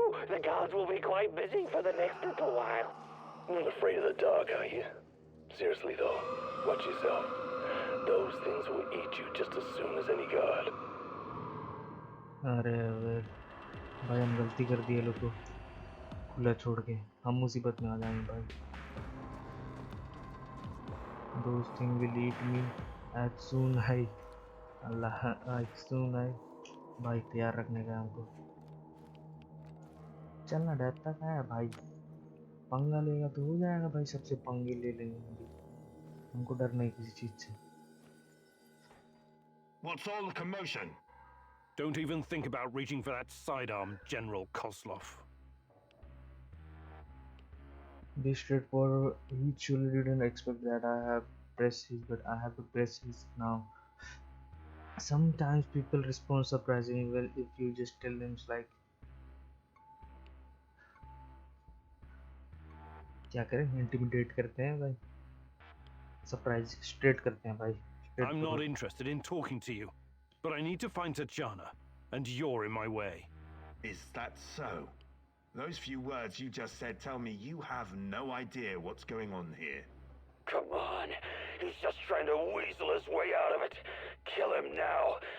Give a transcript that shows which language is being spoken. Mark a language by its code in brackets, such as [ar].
[en] The guards will be quite busy for the next little while. Not afraid of the dark, are you? Seriously though, watch yourself. Those things will eat you just as soon as any guard. [hi] अरे भाई हम गलती कर दी है लोग को खुला छोड़ के। हम मुसीबत में आ जाएंगे भाई। [en] Those things will eat me as soon as Allah as soon as। [hi] भाई तैयार रखने का हमको। चलना डरता क्या है भाई? पंगा लेगा तो हो जाएगा भाई, सबसे पंगे ले लेंगे हम भी। हमको डर नहीं किसी चीज से। [en] What's all the commotion? Don't even think about reaching for that sidearm, General Kozlov. Be straightforward. He surely didn't expect that I have pressed his, but I have to press his now. Sometimes people respond surprisingly well if you just tell them like [hi] क्या करें, [en] Intimidate करते हैं भाई, सरप्राइज स्ट्रेट करते हैं भाई, straight I'm not forward. interested in talking to you, but I need to find Tatjana, and you're in my way. Is that so? Those few words you just said tell me you have no idea what's going on here. Come on. He's just trying to weasel his way out of it. Kill him now.